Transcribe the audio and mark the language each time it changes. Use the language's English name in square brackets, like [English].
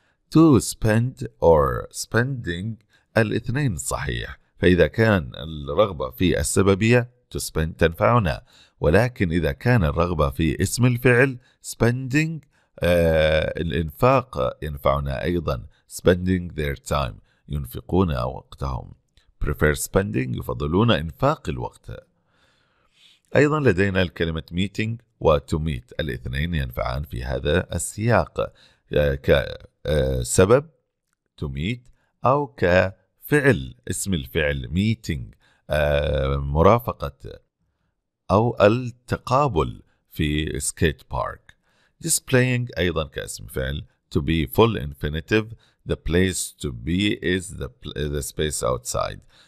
[English] To spend or spending [Arabic] الاثنين صحيح، فإذا كان الرغبة في السببية [English] to spend [Arabic] تنفعنا، ولكن إذا كان الرغبة في اسم الفعل spending الإنفاق ينفعنا أيضا. [English] spending their time [Arabic] ينفقون وقتهم. [English] prefer spending [Arabic] يفضلون إنفاق الوقت. أيضا لدينا الكلمة meeting و [English] to meet [Arabic] الاثنين ينفعان في هذا السياق كسبب to meet أو كفعل اسم الفعل meeting مرافقة أو التقابل في [English] skate park. displaying [Arabic] أيضا كاسم فعل [English] to be full infinitive. The place to be is the space outside.